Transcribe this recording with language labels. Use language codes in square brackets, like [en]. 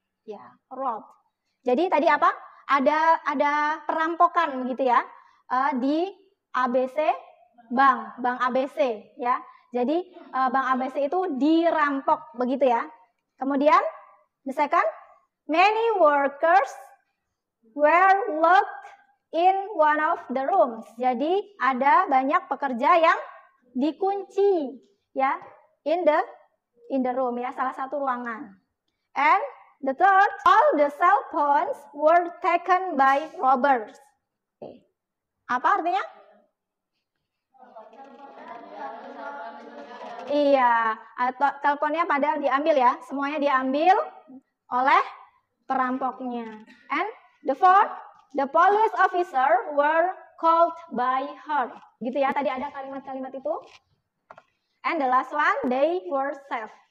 [id] Ya, robbed. Jadi tadi apa? Ada perampokan begitu ya di ABC bank ABC ya. Jadi bank ABC itu dirampok begitu ya. [en] Kemudian the second, many workers were locked in one of the rooms. [id] Jadi ada banyak pekerja yang dikunci ya [en] in the room [id] ya, salah satu ruangan. [en] And the third, all the cell phones were taken by robbers. [id] Okay. Apa artinya? Iya, atau teleponnya pada diambil ya, semuanya diambil oleh perampoknya. [en] And the fourth, the police officer were called by her. [id] Gitu ya, tadi ada kalimat-kalimat itu. [en] And the last one, they were saved.